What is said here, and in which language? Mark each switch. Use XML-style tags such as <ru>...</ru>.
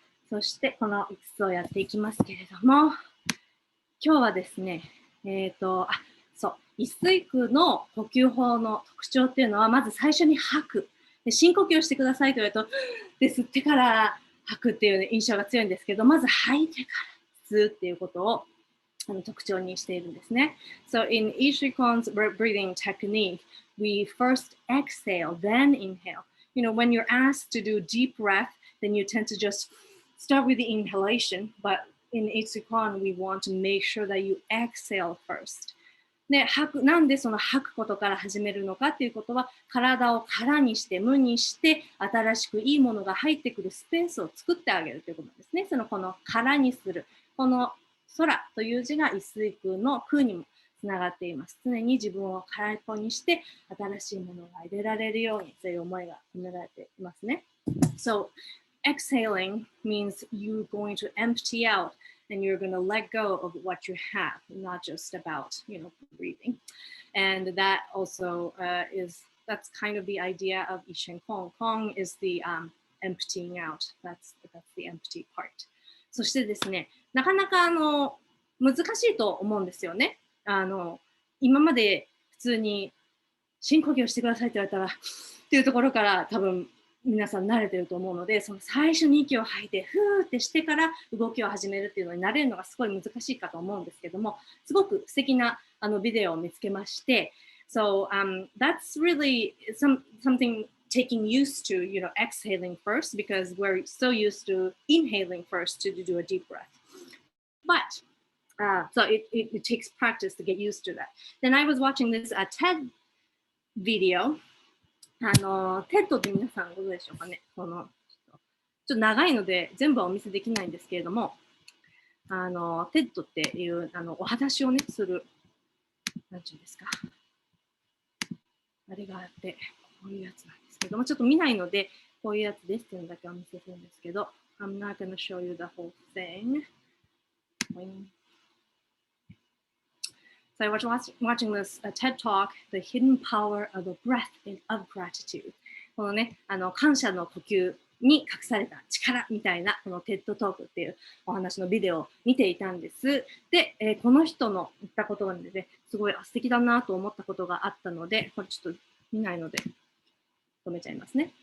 <ja>そしてこの5つをやっていきますけれども、今日はですね、そう、一水空の呼吸法の特徴っていうのは、まず最初に吐く。で深呼吸をしてくださいと言われると、で吸ってから吐くっていう印象が強いんですけど、まず吐いてから吸うっていうことを特徴にしているんですね。</ja> <en>So in YiShuiKong's breathing technique, we first exhale, then inhale. You know, when you're asked to do deep breath, then you tend to just start with the inhalation, but in YiShuiKong, we want to make sure that you exhale first.</en> <ja>でなんでその吐くことから始めるのかっていうことは、体を空にして無にして新しくいいものが入ってくるスペースを作ってあげるということですね。この空にする、この空という字が一水空の空にもつながっています。常に自分を空っぽにして新しいものが入れられるようにという思いが込められていますね。</ja> <en>So exhaling means you're going to empty out and you're going to let go of what you have, not just about, breathing. And that also that's kind of the idea of YiShuiKong. Kong is the emptying out. That's the empty part.</en> <ja>そしてですね、なかなか難しいと思うんですよね。今まで普通に深呼吸をしてくださいって言われたらっていうところから多分皆さん慣れてると思うので、その最初に息を吐いてふーってしてから動きを始めるっていうのに慣れるのがすごい難しいかと思うんですけども、すごく素敵なビデオを見つけまして、 So that's really something taking used to, exhaling first because we're so used to inhaling first to do a deep breath.</ja> <en>But so it takes practice to get used to that. Then I was watching this TED video.</en> <ja>テッドって皆さんご存知でしょうかね。ちょっと長いので全部はお見せできないんですけれども、テッドっていうお話をねする、なんていうんですか、あれがあって、こういうやつなんですけども、ちょっと見ないので、こういうやつですっていうのだけお見せするんですけど、 I'm not going to show you the whole thing.</ja> <en>So I was watching this TED Talk, The Hidden Power of the Breath of Gratitude.</en> <ja>このね、感謝の呼吸に隠された力みたいな、この TED Talk っていうお話のビデオを見ていたんです。で、この人の言ったことがね、すごい素敵だなと思ったことがあったので、これちょっと見ないので止めちゃいますね。</ja>